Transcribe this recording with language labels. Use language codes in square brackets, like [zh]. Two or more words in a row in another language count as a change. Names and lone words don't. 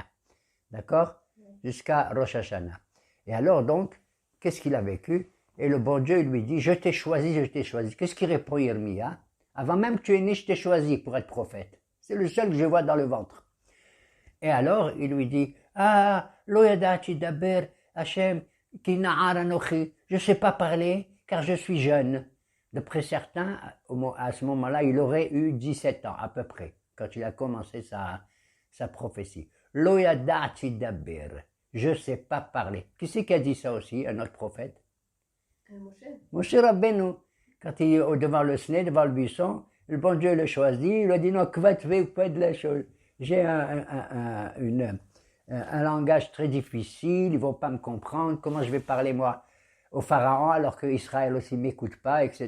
[fr] D'accord? Jusqu'à Rosh Hashanah. Et alors donc, qu'est-ce qu'il a vécu? Et le bon Dieu lui dit, je t'ai choisi. Qu'est-ce qu'il répond Yirmiya? Avant même que tu es né, je t'ai choisi pour être prophète. C'est le seul que je vois dans le ventre. Et alors, il lui dit, [he] לא ידעתי דבר ה׳ כי נער אנכי. [fr] Je ne sais pas parler car je suis jeune. D'après certains, à ce moment-là, il aurait eu 17 ans à peu près, quand il a commencé sa prophétie. [he] לא ידעתי דבר. [fr] Je ne sais pas parler. Qui c'est qui a dit ça aussi, un autre prophète? Moshe Rabbeinu. Quand il est devant le Sné, devant le buisson, le bon Dieu le choisit, il lui a dit, non, que va tu faire de la chose? J'ai un langage très difficile, ils ne vont pas me comprendre, comment je vais parler moi au Pharaon alors qu'Israël aussi ne m'écoute pas, etc.